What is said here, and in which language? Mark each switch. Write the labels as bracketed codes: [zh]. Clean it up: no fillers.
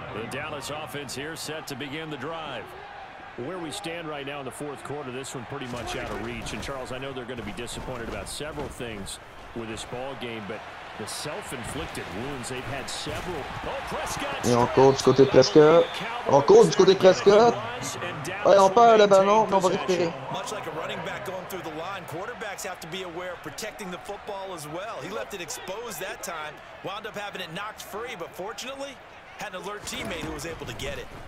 [en] Dallas offense here set to begin the drive. Where we stand right now in the 4th quarter, this one pretty much out of reach. And Charles, I know they're going to be disappointed about several things with this ball game, but the self-inflicted wounds they've had several. Oh, Prescott! [fr] Et on court du côté de Prescott. On court du côté de Prescott. Ouais, on perd le ballon, mais on va récupérer. [en] Much like a running back going through the line, quarterbacks have to be aware of protecting the football as well. He left it exposed that time, wound up having it knocked free, but fortunately, had an alert teammate who was able to get it.